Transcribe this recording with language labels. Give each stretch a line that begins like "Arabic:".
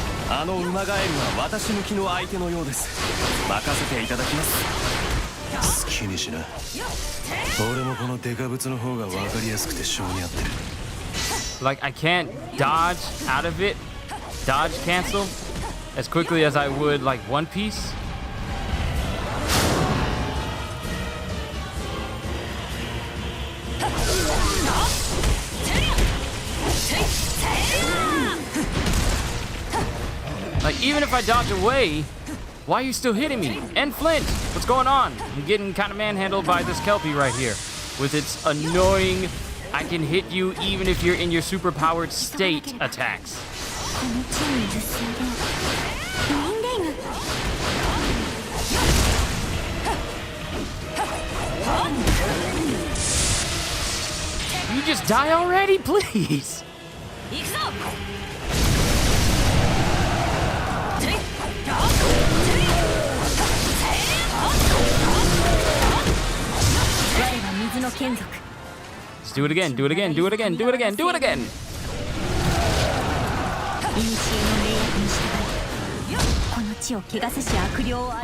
Japanese: あの馬ガエルは私向きの相手のようです。任せていただきます。好きにしな。俺もこのデカブツの方が分かりやすくて性に合ってる。
English: Like, I can't dodge out of it, dodge cancel, as quickly as I would, like, One Piece. Like, even if I dodge away, why are you still hitting me? And Flint, what's going on? I'm getting kind of manhandled by this Kelpie right here with its annoying, I can hit you even if you're in your superpowered state attacks.
Japanese: この地にいる水源人間
English: You just die already, please.
Japanese: 行くぞ我は水の眷属
English: Let's do it again, do it again, do it again, do it again, do it again.
Japanese: 古の命約に従いこの地を汚せし悪霊を洗い